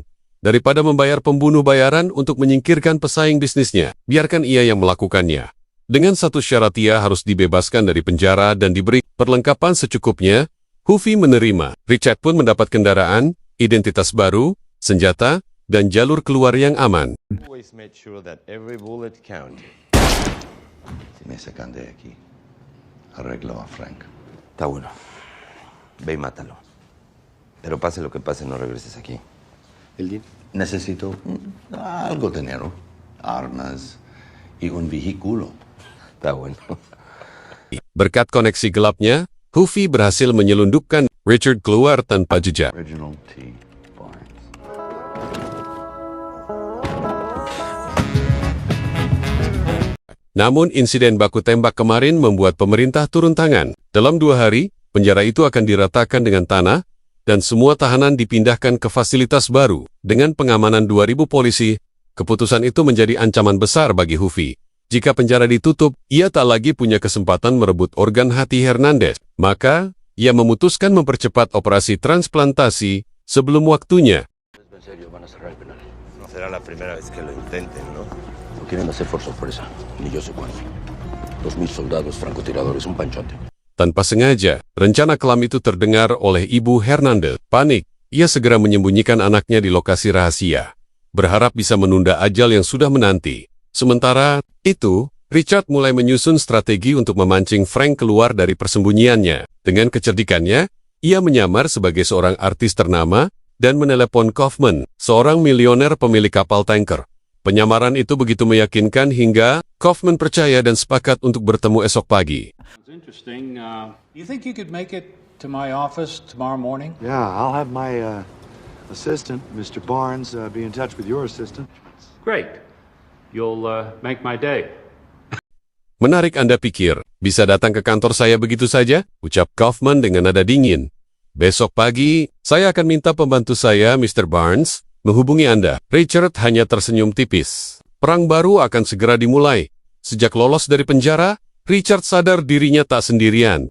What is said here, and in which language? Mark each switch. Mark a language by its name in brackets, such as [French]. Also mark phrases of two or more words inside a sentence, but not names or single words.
[Indonesian] Daripada membayar pembunuh bayaran untuk menyingkirkan pesaing bisnisnya, biarkan ia yang melakukannya. Dengan satu syarat, ia harus dibebaskan dari penjara dan diberi perlengkapan secukupnya. Hufi menerima. Richard pun mendapat kendaraan, identitas baru, senjata, dan jalur keluar yang aman. [English] Always made sure that every bullet counted. [Spanish] Si me sacan de aquí, arreglo a Frank. Está bueno. Ve y mátalo. Pero pase lo que pase, no regreses aquí. ¿El deal? Necesito algo de dinero, armas y un vehículo. Está bueno. [Indonesian] Berkat koneksi gelapnya, Hufi berhasil menyelundupkan Richard keluar tanpa jejak. Original T. Barnes. Namun insiden baku tembak kemarin membuat pemerintah turun tangan. Dalam 2 hari, penjara itu akan diratakan dengan tanah, dan semua tahanan dipindahkan ke fasilitas baru. Dengan pengamanan 2.000 polisi, keputusan itu menjadi ancaman besar bagi Hufi. Jika penjara ditutup, ia tak lagi punya kesempatan merebut organ hati Hernandez. Maka, ia memutuskan mempercepat operasi transplantasi sebelum waktunya. [Spanish] Será la primera vez que lo intenten, ¿no? Lo quieren hacer por sorpresa, ni yo sé cuándo. 2.000 soldados francotiradores, un panchote. [Indonesian] Tanpa sengaja, rencana kelam itu terdengar oleh Ibu Hernandez. Panik, ia segera menyembunyikan anaknya di lokasi rahasia, berharap bisa menunda ajal yang sudah menanti. Sementara itu, Richard mulai menyusun strategi untuk memancing Frank keluar dari persembunyiannya. Dengan kecerdikannya, ia menyamar sebagai seorang artis ternama dan menelepon Kaufman, seorang milioner pemilik kapal tanker. Penyamaran itu begitu meyakinkan hingga Kaufman percaya dan sepakat untuk bertemu esok pagi. [English] Interesting. You think you could make it to my office tomorrow morning? Yeah, I'll have my assistant, Mr. Barnes, be in touch with your assistant. Great. You'll make my day. [Indonesian] Menarik Anda pikir, bisa datang ke kantor saya begitu saja? Ucap Kaufman dengan nada dingin. Besok pagi, saya akan minta pembantu saya, Mr. Barnes, menghubungi Anda. Richard hanya tersenyum tipis. Perang baru akan segera dimulai. Sejak lolos dari penjara, Richard sadar dirinya tak sendirian.